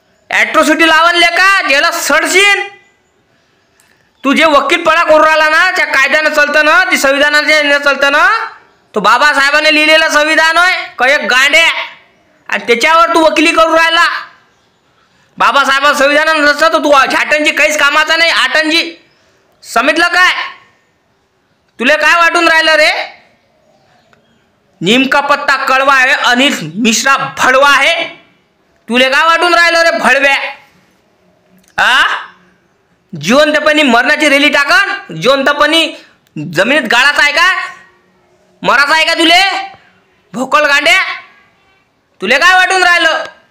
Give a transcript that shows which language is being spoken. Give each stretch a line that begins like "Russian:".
Marathi: Atrocity लावून लेका ज्याला सडशीन। तू जे वकीलपणा करू राहिला ना, त्या कायद्यानं चालतं ना, ती संविधानाच्या चालतं ना, तो बाबासाहेबांनी लिहिलेलं संविधान होय काय गांड्या, आणि त्याच्यावर तू वकिली करू राहिला। बाबासाहेबांचं संविधान नसतं तर तू झाटणची काहीच कामाचा नाही, आटणजी। समजलं काय? तुला काय वाटून राहिलं रे?
Hindi: नीम का पत्ता कड़वा है, अनिल मिश्रा भड़वा है।
Marathi: तुले काय वाटून राहिलं रे भडव्या? जिवंतपणी मरणाची रेली टाकन? जिवंतपणी जमिनीत गाळाचा आहे का? मराचा आहे का तुले? भोकल गांड्या, तुले काय वाटून राहिलं?